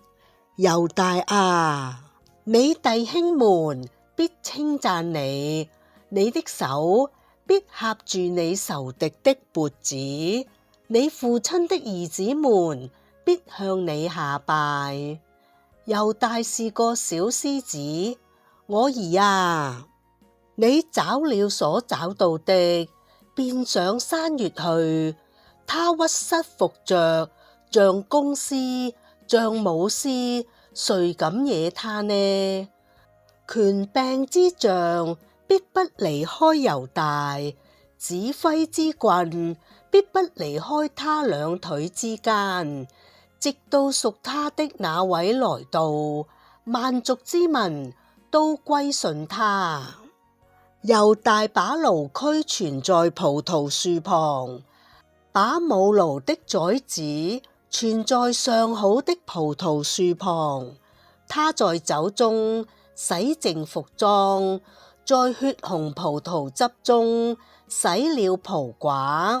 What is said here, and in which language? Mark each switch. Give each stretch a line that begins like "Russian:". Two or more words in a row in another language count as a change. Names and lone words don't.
Chinese: 猶大啊，你弟兄們必稱讚你，你的手必掐住你仇敵的脖子，你父親的兒子們必向你下拜。猶大是個小獅子，我兒啊，你找了所找到的，便上山穴去。他屈膝伏着，像公獅，像母獅，誰敢惹他呢？權柄之杖必不離開猶大，指揮之棍必不離開他兩腿之間，直到屬他的那位來到，萬族之民都歸順他。猶大把驢駒拴在葡萄樹旁，把母驢的崽子拴在上好的葡萄樹旁。他在酒中洗淨服裝，在血紅葡萄汁中洗了袍褂。